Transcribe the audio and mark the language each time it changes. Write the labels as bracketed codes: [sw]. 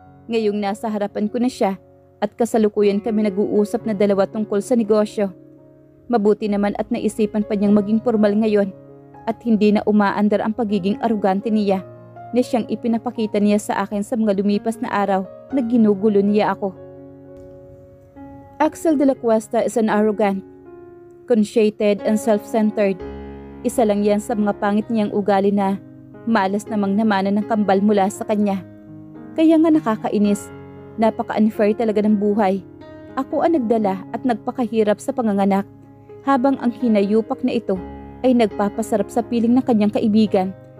[tl] Ngayong nasa harapan ko na siya at kasalukuyan kami nag-uusap na dalawa tungkol sa negosyo. Mabuti naman at naisipan pa niyang maging formal ngayon at hindi na umaandar ang pagiging arugante niya na siyang ipinapakita niya sa akin sa mga lumipas na araw na ginugulo niya ako. [en] Axel De La Cuesta is an arrogant, conceited and self-centered. [tl] Isa lang yan sa mga pangit niyang ugali na malas namang namanan ng kambal mula sa kanya. Kaya nga nakakainis, napaka-unfair talaga ng buhay. Ako ang nagdala at nagpakahirap sa panganganak habang ang hinayupak na ito ay nagpapasarap sa piling ng kanyang kaibigan.